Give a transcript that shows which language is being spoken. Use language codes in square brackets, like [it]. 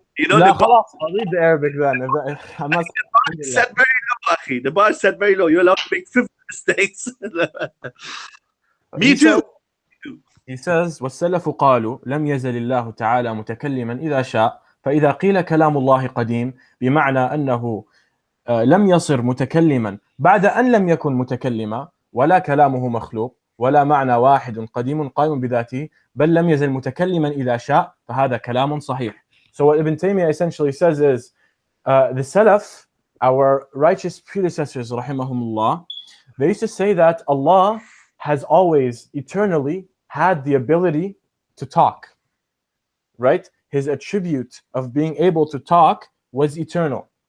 [en] I'll read the Arabic then. Set very low, Akhi. The bar is set very low. You're allowed to make 50 mistakes. Me too. He says, [ar] وَالسَّلَفُ قَالُوا لَمْ يَزَلِ اللَّهُ تَعَالَى مُتَكَلِّمًا إِذَا شَاءَ فَإِذَا قِيلَ كَلَامُ اللَّهِ قَدِيمٌ بمعنى أنه لم يصر متكلما بعد أن لم يكن متكلما ولا كلامه مخلوق ولا معنى واحد قديم قائم بذاته بل لم يزل متكلما إذا شاء فهذا كلام صحيح. [en] So what Ibn Taymiyyah essentially says is the Salaf, our righteous predecessors rahimahumullah, they used to say that Allah has always eternally had the ability to talk, right? His attribute of being able to talk was eternal.